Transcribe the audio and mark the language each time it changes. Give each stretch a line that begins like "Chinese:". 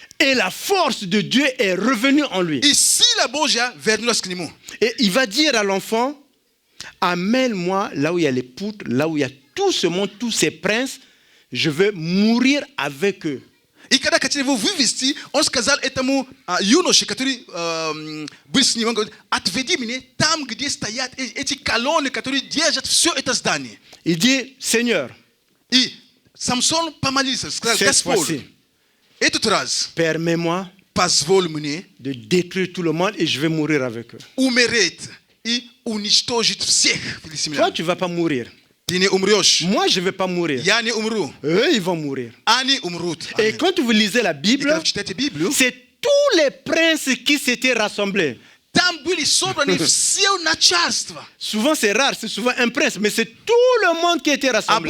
French: Et la force de Dieu est revenue en lui.
Russian: И сила Божья вернулась к нему.
French: Et il va dire à l'enfant, amène-moi là où il y a les poutres, là où il y a tout ce monde, tous ces princes, je veux mourir avec eux.
Russian: И когда хотели его вывести, он сказал этому юноше, который был с ним, он говорит, отведи меня там, где стоят эти колонны, которые держат все это здание.
French: Il dit, Seigneur,
Russian: И Самсон помолился, сказал,
French: cette
Russian: Господь,
French: fois-ci,
Russian: этот раз
French: permets-moi
Russian: позволь мне
French: de détruire tout le monde et je vais mourir avec eux.
Russian: умереть и уничтожить всех
French: Toi,
Russian: филистимлян.
French: tu ne vas pas mourir.
Russian: Ты не умрешь.
French: Moi, je ne vais pas mourir.
Russian: Я не умру.
French: Eux, ils vont mourir.
Russian: Они умрут.
French: Et
Russian: Аминь.
French: quand vous lisez la
Russian: И
French: Bible,
Russian: когда вы читаете Библию,
French: c'est tous les princes qui s'étaient rassemblés.
Russian: там были собраны все начальства.
French: Souvent, c'est rare, c'est souvent un prince, mais c'est tout le monde qui était rassemblé.